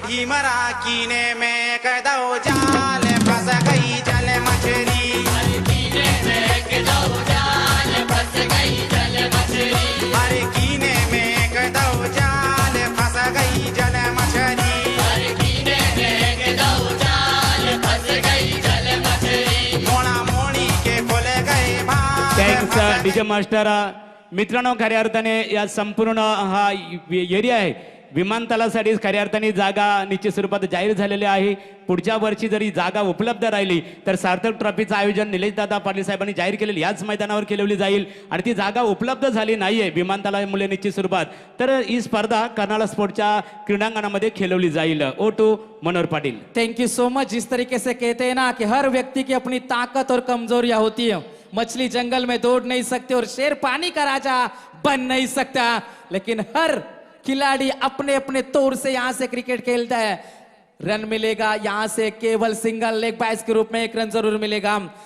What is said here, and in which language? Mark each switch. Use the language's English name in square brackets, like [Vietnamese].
[Hindi] ढीमरा कीने में कदो जाल फंस गई जल मछली, अरे कीने में कदो जाल फंस गई जल मछली, अरे कीने में कदो जाल फंस गई जल मछली, अरे कीने में कदो जाल फंस गई जल मछली, मोड़ा मोड़ी के खुल गए भाग। [English] Thanks DJ master. [Marathi] मित्रांनो, खऱ्या अर्थाने या संपूर्ण हा एरिया आहे विमानतळासाठी खऱ्या अर्थाने जागा निश्चित स्वरूपात जाहीर झालेली आहे। पुढच्या वर्षी जरी जागा उपलब्ध राहिली तर सार्थक ट्रॉफीचं आयोजन निलेशदादा पाटील साहेबांनी जाहीर केलेलं याच मैदानावर केलेली जाईल आणि ती जागा उपलब्ध झाली नाहीये विमानतळामुळे निश्चित स्वरूपात, तर ही स्पर्धा कर्नाळा स्पोर्टच्या क्रीडांगणामध्ये खेळवली जाईल। [English] ओ to Manohar Patil. Thank you so much. [Hindi] जिस तरीके से कहते हैं ना कि हर व्यक्ति की अपनी ताकत और कमजोरियां होती है। मछली जंगल में दौड़ नहीं सकती और शेर पानी का राजा बन नहीं सकता, लेकिन हर खिलाड़ी अपने अपने तौर से यहां से क्रिकेट खेलता है। रन मिलेगा यहां से केवल सिंगल लेग बाइस के रूप में 1 रन जरूर मिलेगा।